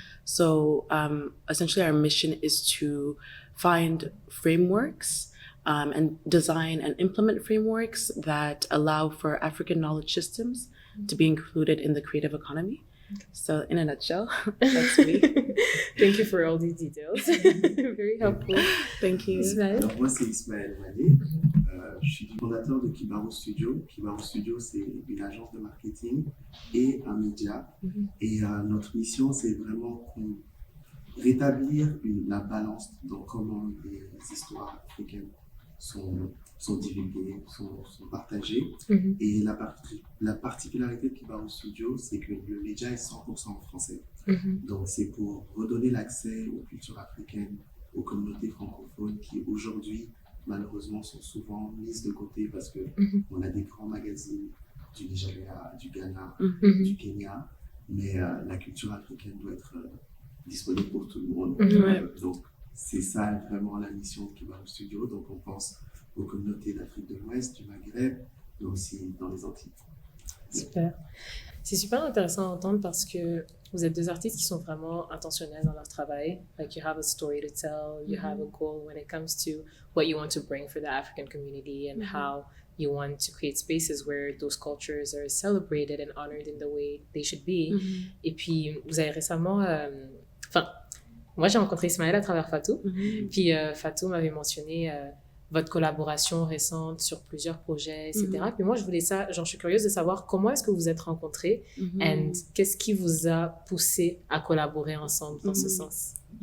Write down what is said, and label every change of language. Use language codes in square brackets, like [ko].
[en] So essentially our mission is to find frameworks and design and implement frameworks that allow for African knowledge systems to be included in the creative economy. So in a nutshell, that's me. Thank you for all these details. Very helpful. Thank you. Ismaël. [fr] Alors moi c'est Ismaël Mallé, je suis le fondateur de Kibaru Studios. Kibaru Studios c'est une agence de marketing et un média. Et notre mission c'est vraiment rétablir la balance dans comment les histoires africaines sont divulguées, sont partagées. Et la particularité de Kibaru Studios, c'est que le média est 100% en français. Donc c'est pour redonner l'accès aux cultures africaines, aux communautés francophones qui aujourd'hui, malheureusement, sont souvent mises de côté parce qu'on a des grands magazines du Nigeria, du Ghana, du Kenya, mais la culture africaine doit être disponible pour tout le monde. Donc, c'est ça vraiment la mission de Kibaru Studios. Donc, on pense aux communautés d'Afrique de l'Ouest, du Maghreb, mais aussi dans les Antilles. Super. C'est super intéressant à entendre parce que vous êtes deux artistes qui sont vraiment intentionnels dans leur travail. [en] Like, you have a story to tell, you have a goal when it comes to what you want to bring for the African community and how you want to create spaces where those cultures are celebrated and honored in the way they should be. [fr] Et puis, vous avez récemment... moi, j'ai rencontré Ismaël à travers Fatou. Puis Fatou m'avait mentionné votre collaboration récente sur plusieurs projets, etc. Puis moi, je suis curieuse de savoir comment est-ce que vous êtes rencontrés et qu'est-ce qui vous a poussé à collaborer ensemble dans ce sens.